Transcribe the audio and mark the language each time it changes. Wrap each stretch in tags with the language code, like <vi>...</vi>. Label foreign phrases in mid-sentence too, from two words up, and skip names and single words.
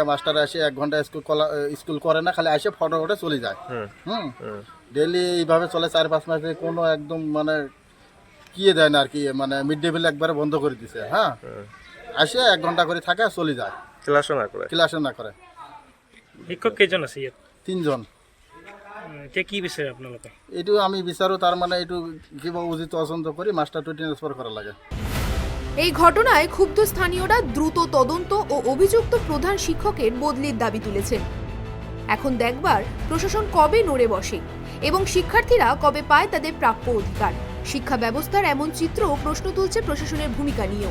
<bn>মাস্টার আসে 1 ঘন্টা স্কুল করে না, খালি আসে ফটো ফটো চলে যায়। ডেলি এইভাবে চলে 4-5 মাসে। কোনো একদম মানে কিয়ে দেয় না আর কি, মানে</bn> <en>mid day meal</en> <bn>একবারে বন্ধ করে দিছে। হ্যাঁ, আসে 1 ঘন্টা করে থাকে চলে যায়।</bn> <as>ক্লাছও না কৰে?</as> <bn>ক্লাসও না করে।</bn> <as>শিক্ষক কেইজন আছে ইয়াত? 3 জন। এতিয়া কি বিচাৰে আপোনালোকে? এইটো আমি বিচাৰো তাৰ মানে এইটো কিবা উচিত তদন্ত কৰি মাস্টারটো ট্রান্সফার করা লাগে।</as> <bn>এই ঘটনায় ক্ষুব্ধ স্থানীয়রা দ্রুত তদন্ত ও অভিযুক্ত প্রধান শিক্ষকের বদলির দাবি তুলেছেন। এখন দেখবার প্রশাসন কবে নড়ে বসে এবং শিক্ষার্থীরা কবে পায় তাদের প্রাপ্য অধিকার। শিক্ষা ব্যবস্থার এমন চিত্র প্রশ্ন তুলছে প্রশাসনের ভূমিকা নিয়েও।</bn>